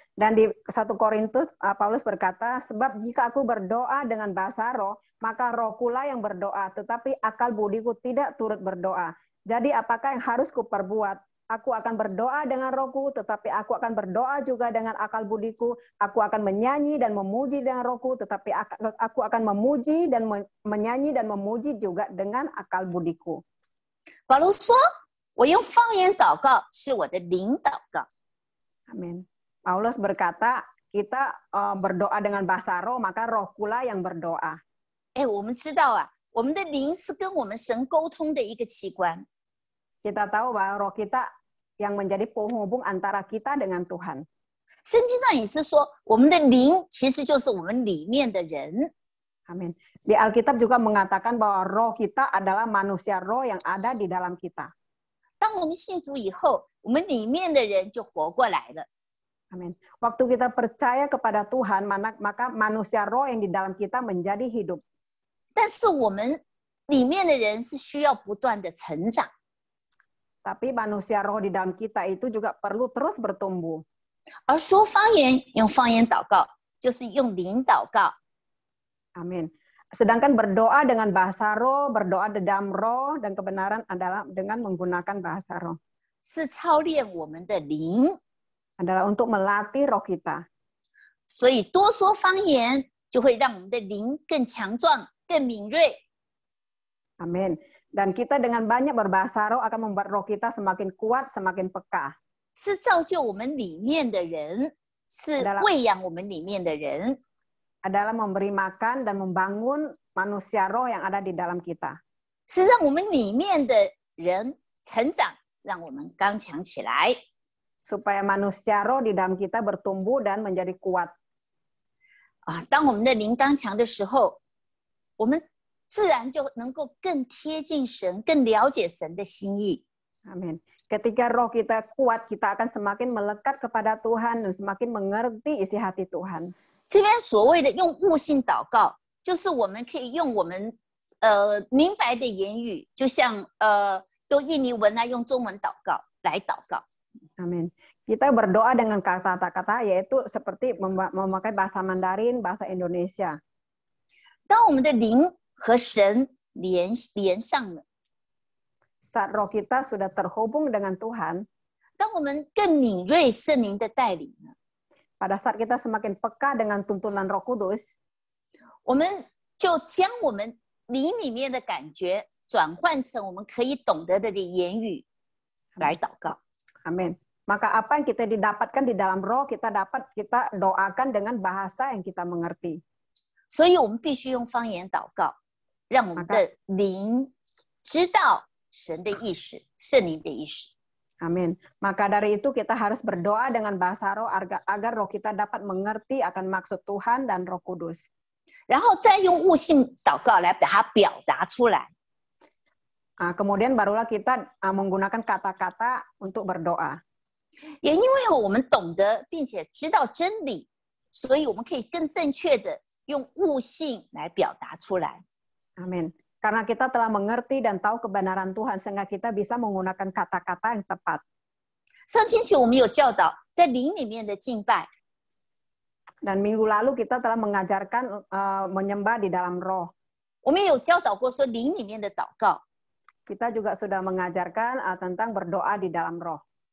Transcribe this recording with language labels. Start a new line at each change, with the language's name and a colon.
Indonesian: Dan di 1 Korintus, Paulus berkata, sebab jika aku berdoa dengan bahasa roh, maka rohku lah yang berdoa, tetapi akal budiku tidak turut berdoa. Jadi apakah yang harus kuperbuat? Aku akan berdoa dengan rohku, tetapi aku akan berdoa juga dengan akal budiku. Aku akan menyanyi dan memuji dengan rohku, tetapi aku akan memuji dan menyanyi dan memuji juga dengan akal budiku.
Chinese: 保罗说：“我用方言祷告，是我的灵祷告。”
Indonesian: Amin. Paulus berkata, kita berdoa dengan bahasa roh, maka roh pula yang berdoa.
Chinese: 哎，我们知道啊，我们的灵是跟我们神沟通的一个器官。
Indonesian: Kita tahu bahwa roh kita yang menjadi penghubung antara kita dengan Tuhan.
Chinese: 圣经上也是说，我们的灵其实就是我们里面的人。
Indonesian: Amin. Di Alkitab juga mengatakan bahwa roh kita adalah manusia roh yang ada di dalam kita.
Chinese: 当我们信主以后，我们里面的人就活过来了。
Indonesian: Amin. Waktu kita percaya kepada Tuhan, maka manusia roh yang di dalam kita menjadi hidup.
Chinese: 但是我们里面的人是需要不断的成长。
Indonesian: Tapi manusia roh di dalam kita itu juga perlu terus bertumbuh.
Chinese: 而说方言，用方言祷告，就是用灵祷告。
Indonesian: Amin. Sedangkan berdoa dengan bahasa roh, berdoa di dalam roh dan kebenaran adalah dengan menggunakan bahasa roh.
Chinese: 是操练我们的灵，
Indonesian: Adalah untuk melatih roh kita.
Chinese: 所以多说方言就会让我们的灵更强壮、更敏锐。
Indonesian: Amin. Dan kita dengan banyak berbahasa roh akan membuat roh kita semakin kuat, semakin peka.
Chinese: 是造就我们里面的人，是喂养我们里面的人。
Indonesian: Adalah memberi makan dan membangun manusia roh yang ada di dalam kita.
Chinese: 是让我们里面的人成长，让我们刚强起来。
Indonesian: Supaya manusia roh di dalam kita bertumbuh dan menjadi kuat.
Chinese: 啊，当我们的灵刚强的时候，我们自然就能够更贴近神，更了解神的心意。
Indonesian: Amin. Ketika roh kita kuat, kita akan semakin melekat kepada Tuhan dan semakin mengerti isi hati Tuhan.
Chinese: 这边所谓的用悟性祷告，就是我们可以用我们明白的言语，就像用印尼文啊，用中文祷告来祷告。
Indonesian: Amin. Kita berdoa dengan kata-kata yaitu seperti memakai bahasa Mandarin, bahasa Indonesia.
Chinese: 当我们的灵和神连上了，
Indonesian: Saat roh kita sudah terhubung dengan Tuhan,
Chinese: 当我们更敏锐圣灵的带领了，
Indonesian: pada saat kita semakin peka dengan tuntunan Roh Kudus,
Chinese: 我们就将我们灵里面的感觉转换成我们可以懂得的言语来祷告。
Indonesian: Amin. Maka apa yang kita didapatkan di dalam roh, kita doakan dengan bahasa yang kita mengerti.
Chinese: 所以我们必须用方言祷告，让我们的灵知道神的意识，圣灵的意识。
Indonesian: Amin. Maka dari itu kita harus berdoa dengan bahasa roh agar roh kita dapat mengerti akan maksud Tuhan dan Roh Kudus.
Chinese: 然后再用悟性祷告来把它表达出来。
Indonesian: Kemudian barulah kita menggunakan kata-kata untuk berdoa.
Chinese: 也因为我们懂得并且知道真理，所以我们可以更正确的用悟性来表达出来。
Indonesian: Amin. Karena kita telah mengerti dan tahu kebenaran Tuhan, sehingga kita bisa menggunakan kata-kata yang tepat.
Chinese: 上星期我们有教导在灵里面的敬拜，
Indonesian: Dan minggu lalu kita telah mengajarkan menyembah di dalam roh.
Chinese: 我们有教导过说灵里面的祷告
Indonesian: Kita juga sudah mengajarkan tentang berdoa di dalam roh.